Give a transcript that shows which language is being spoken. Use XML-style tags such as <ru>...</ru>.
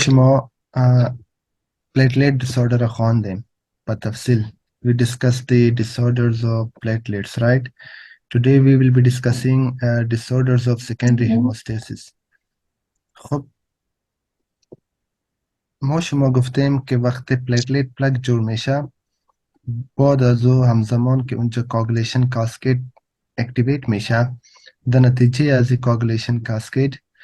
<fa>شما platelet disorder رو خواندیم به تفصیل.</fa> <en>We discussed the disorders of platelets, right? Today we will be discussing disorders of secondary hemostasis.</en> <fa>خب ما شما گفتیم که وقتی پلیتلیت پلاک جور میشه، بعد از او همزمان که اونجا کاگولیشن کاسکید اکتیویت میشه، در نتیجه از این کاگولیشن کاسکید</fa>